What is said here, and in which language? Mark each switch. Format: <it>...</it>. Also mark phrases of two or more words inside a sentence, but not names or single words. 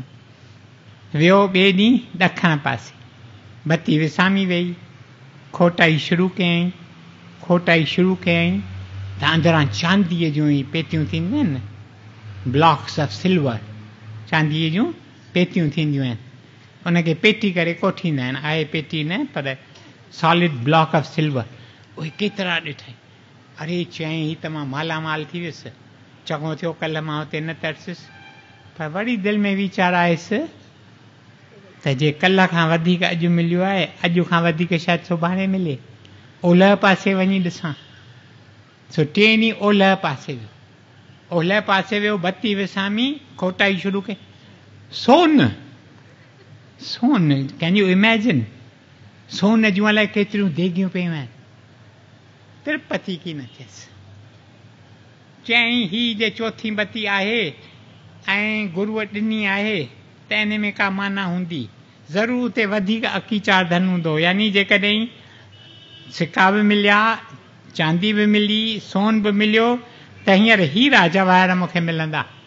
<sd>वियो ॿिए ॾींहुं ॾखण पासे, बत्ती विसामी वई, खोटाई शुरू कयई त अंदरां चांदीअ जूं ई पेतियूं थींदियूं आहिनि न,</sd> <en>blocks of silver,</en> <sd>चांदीअ जूं पेतियूं थींदियूं आहिनि, उनखे पेटी करे कोठींदा आहिनि, आहे पेटी न पर</sd> <en>solid block of silver,</en> <sd>उहे केतिरा ॾिठई। अरे चई ही त मां मालामाल थी वियुसि, चङो थियो कल्ह मां हुते न तरसियुसि, पर वरी दिलि में वीचार आयुसि त जे कल्ह खां वधीक अॼु मिलियो आहे, अॼु खां वधीक शायदि सुभाणे मिले, ओलह पासे वञी ॾिसां। सो टे ॾींहं ओलह पासे वियो, बत्ती विसामी, खोटाई शुरू कई, सोन,</sd> <en>can you imagine,</en> <sd>सोन जूं अलाए केतिरियूं देगियूं पियूं आहिनि, तिरुपति की न थियसि। चई ही जे चौथी बत्ती आहे ऐं गुरूअ ॾिनी आहे त इन में का माना हूंदी, ज़रूरु उते वधीक अकीचार धन हूंदो, यानी जेकॾहिं सिक्का बि मिलिया, चांदी बि मिली, सोन बि मिलियो, त हींअर हीरा जवाहर मूंखे मिलंदा।</sd>